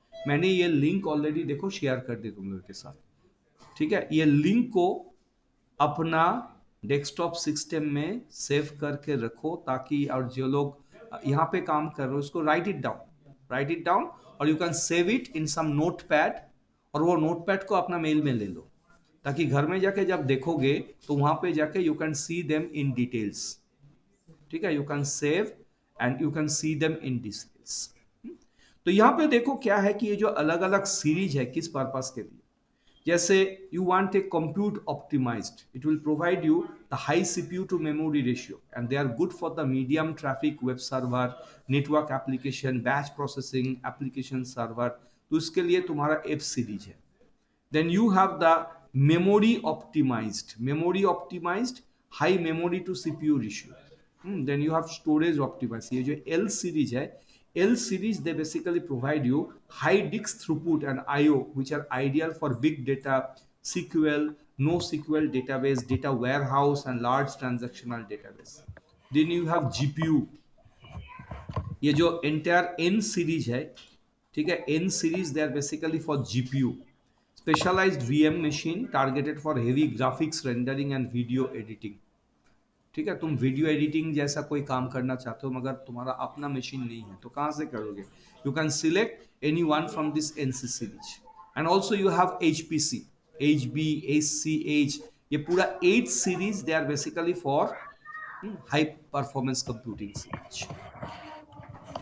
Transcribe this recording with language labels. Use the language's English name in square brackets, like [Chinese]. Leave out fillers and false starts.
[Hindi] मैंने ये link already देखो शेयर कर दी तुम लोगों के साथ। ठीक है, ये लिंक को अपना डेस्कटॉप सिस्टम में सेव करके रखो, ताकि और जो लोग यहाँ पे काम कर रहे हो उसको [English] write it down, [Hindi] right it down, और [English] you can save it in some notepad, [Hindi] और वो नोटपैड को अपना मेल में ले लो, ताकि घर में जाके जब देखोगे तो वहां पे जाके [English] You can see them in details. ठीक है, you can save and you can see them in details. [Hindi] तो यहाँ पे देखो क्या है कि ये जो अलग अलग सीरीज है किस पर्पस के लिए, [English] जैसे you want a compute optimized, it will provide you the high CPU to memory ratio, and they are good for the medium traffic web server, network application, batch processing application server। [Hindi] तो इसके लिए तुम्हारा F series है। [English] Then you have the memory optimized high memory to CPU ratio। Then you have storage optimized। [Hindi] ये जो L series है, [English] L series they basically provide you high disk throughput and IO, which are ideal for big data, SQL, NoSQL database, data warehouse, and large transactional database। Then you have GPU। [Hindi] ये जो entire N series है, ठीक है, [English] N series they are basically for GPU, specialized VM machine targeted for heavy graphics rendering and video editing। [Hindi] ठीक है, तुम video editing जैसा कोई काम करना चाहते हो मगर तुम्हारा अपना मशीन नहीं है तो कहाँ से करोगे, [English] You can select any one from this NC series. And also you have HPC, HB, HCH, [Hindi] ये पूरा 8 series [English] They are basically for high performance computing series.